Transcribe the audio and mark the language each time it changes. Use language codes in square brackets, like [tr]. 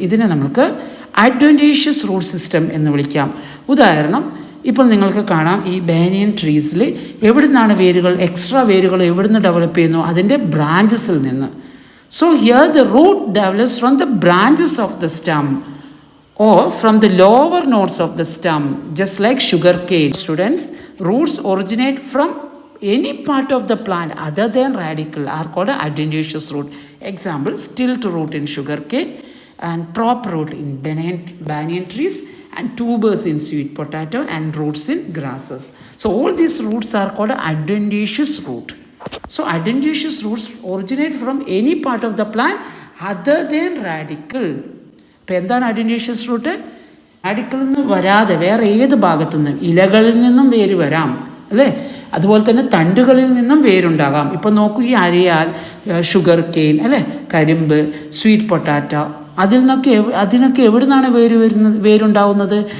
[ml] ഇതിനെ നമുക്ക് adventitious root system എന്ന് വിളിക്കാം. ഉദാഹരണം, ഇപ്പോൾ നിങ്ങൾക്ക് കാണാം ഈ ബാനിയൻ ട്രീസിൽ എവിടെ നിന്നാണ് വേരുകൾ, എക്സ്ട്രാ വേരുകൾ എവിടെ നിന്ന് ഡെവലപ്പ് ചെയ്യുന്നു? അതിൻ്റെ ബ്രാഞ്ചസിൽ നിന്ന്. [en] So here the root develops from the branches of the stem or from the lower nodes of the stem, just like sugar cane. Students, roots originate from any part of the plant other than radicle are called adventitious root. Example, stilt root in sugar cane and prop root in banyan trees and tubers in sweet potato and roots in grasses. So all these roots are called adventitious root. So adventitious roots originate from any part of the plant other than radicle. [ml] ഇപ്പോൾ എന്താണ് adventitious root? റാഡിക്കിളിൽ നിന്ന് വരാതെ വേറെ ഏത് ഭാഗത്തു നിന്നും, ഇലകളിൽ നിന്നും വേര് വരാം അല്ലേ. അതുപോലെ തന്നെ തണ്ടുകളിൽ നിന്നും വേരുണ്ടാകാം. ഇപ്പോൾ നോക്കൂ, ഈ അരയാൽ, ഷുഗർ കെയിൻ അല്ലേ, കരിമ്പ്, സ്വീറ്റ് പൊട്ടാറ്റോ അതിനൊക്കെ എവിടെ നിന്നാണ് വേരുണ്ടാവുന്നത്?